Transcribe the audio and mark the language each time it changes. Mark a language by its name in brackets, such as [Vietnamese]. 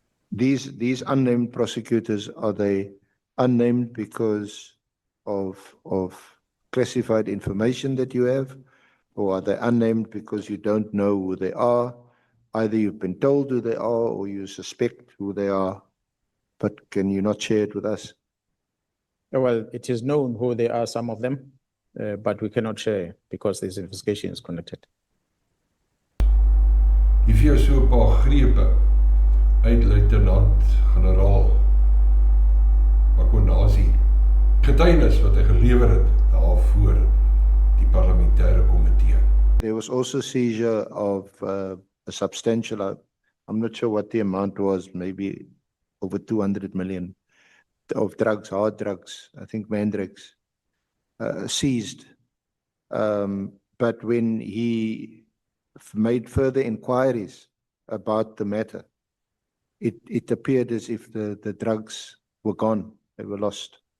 [English] These unnamed prosecutors, are they unnamed because of classified information that you have, or are they unnamed because you don't know who they are? Either you've been told who they are or you suspect who they are, but can you not share it with us? Well, it is known who they are, some of them, but we cannot share because this investigation is conducted. [Afrikaans] If jy so 'n paar grepe uit Luitenant-Generaal Mkhwanazi getuienis wat hy gelewer het daarvoor die parlementêre komitee. [English] There was also seizure of a substantial, I'm not sure what the amount was, maybe over 200 million of drugs, hard drugs, I think Mandrex, seized. But when he made further inquiries about the matter, it appeared as if the drugs were gone, they were lost.